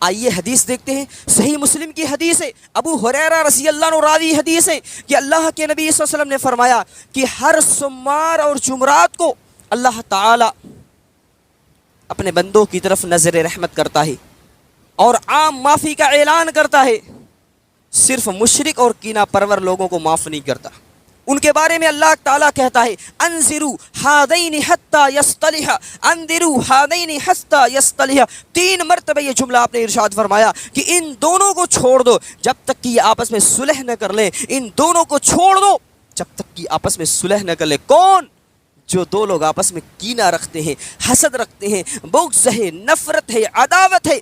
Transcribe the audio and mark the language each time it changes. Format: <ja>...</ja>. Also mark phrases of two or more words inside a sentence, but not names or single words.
<ur>آئیے حدیث دیکھتے ہیں، صحیح مسلم کی حدیث ہے، ابو ہریرہ</ur> <ar>رضی اللہ عنہ</ar> <ur>راوی حدیث ہے کہ اللہ کے نبی</ur> <ar>صلی اللہ علیہ وسلم</ar> <ur>نے فرمایا کہ ہر سوموار اور جمعرات کو اللہ تعالی اپنے بندوں کی طرف نظر رحمت کرتا ہے اور عام معافی کا اعلان کرتا ہے، صرف مشرک اور کینہ پرور لوگوں کو معاف نہیں کرتا۔ ان کے بارے میں اللہ تعالیٰ کہتا ہے</ur> <ar>انذروا ہذین حتی یصطلحا، انذروا ہذین حتی یصطلحا،</ar> <ur>3 مرتبہ یہ جملہ آپ نے ارشاد فرمایا کہ ان دونوں کو چھوڑ دو جب تک کہ یہ آپس میں صلح نہ کر لیں، ان دونوں کو چھوڑ دو جب تک کہ آپس میں صلح نہ کر لیں۔ کون؟ جو 2 لوگ آپس میں کینہ رکھتے ہیں، حسد رکھتے ہیں، بغض ہے، نفرت ہے، عداوت ہے۔</ur>